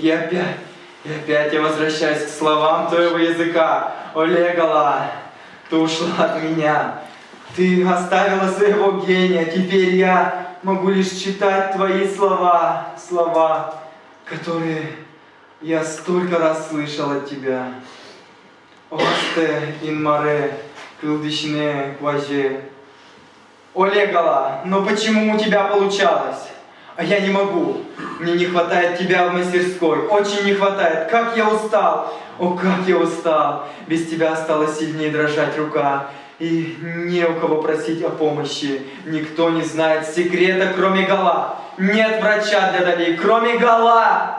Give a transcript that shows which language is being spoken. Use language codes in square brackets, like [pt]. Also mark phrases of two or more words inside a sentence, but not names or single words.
[ru] И опять я возвращаюсь к словам твоего языка. Оле, Гала, ты ушла от меня. Ты оставила своего гения. Теперь я могу лишь читать твои слова. Слова, которые я столько раз слышал от тебя. [udm] Осте ин море, кылдышне важе. [ru] Оле, Гала, но почему у тебя получалось? А я не могу. Мне не хватает тебя в мастерской. Очень не хватает. Как я устал. О, как я устал. Без тебя стала сильнее дрожать рука. И не у кого просить о помощи. Никто не знает секрета, кроме Гала. Нет врача для Дали, кроме Гала.